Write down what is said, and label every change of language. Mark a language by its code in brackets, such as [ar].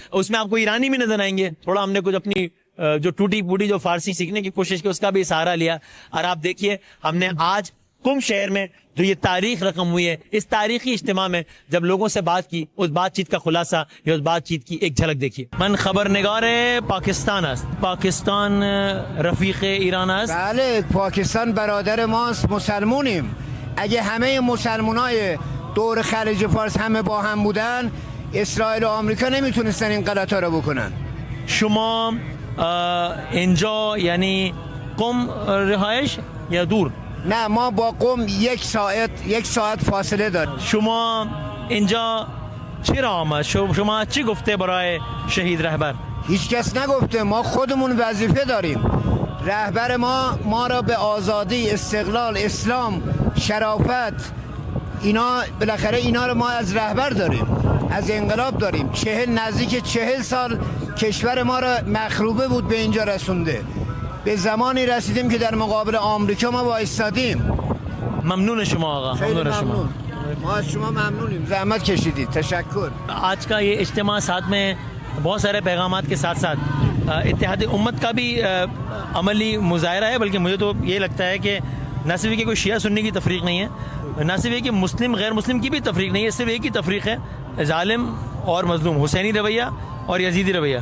[ur] اس میں آپ کو ایرانی بھی نظر آئیں گے. تھوڑا ہم نے کچھ اپنی جو ٹوٹی پوٹی جو فارسی سیکھنے کی کوشش کی اس کا بھی سہارا لیا. اور آپ دیکھیے ہم نے آج قم شہر میں جو یہ تاریخ رقم ہوئی ہے, اس تاریخی اجتماع میں جب لوگوں سے بات کی, اس بات چیت کا خلاصہ یا اس بات چیت کی ایک جھلک دیکھیے. [fa] من خبرنگار پاکستان است, پاکستان رفیق ایران است. بله, پاکستان برادر ماست, مسلمونیم. اگه همه مسلمانای دور خلیج فارس همه با هم بودن, اسرائیل و آمریکا نمیتونستن این غلطا رو بکنن. شما اینجا یعنی قم رهایش یا دور؟ نه, ما با قم یک ساعت فاصله داریم. شما اینجا چرا آمد؟ شما چی گفته برای شهید رهبر؟ هیچ کس نگفته، ما خودمون وظیفه داریم. رهبر ما را به آزادی، استقلال، اسلام، شرافت، اینا بالاخره اینا رو ما از رهبر داریم، از انقلاب داریم. نزدیک 40 سال کشور ما را مخروبه بود به اینجا رسونده. به زمانی رسیدیم که در مقابل آمریکا ما وایستادیم. ممنون شما آقا. خیلی ممنون. ما از شما ممنونیم، زحمت کشیدید. تشکر. [ur] آج کا یہ اجتماع ساتھ میں بہت سارے پیغامات کے ساتھ ساتھ اتحاد امت کا بھی عملی مظاہرہ ہے، بلکہ مجھے تو یہ لگتا ہے کہ نہ صرف کہ کوئی شیعہ سنی کی تفریق نہیں ہے، نہ صرف کہ مسلم غیر مسلم کی بھی تفریق نہیں ہے، صرف ایک ہی تفریق ہے، ظالم اور مظلوم، حسینی رویہ اور یزیدی رویہ.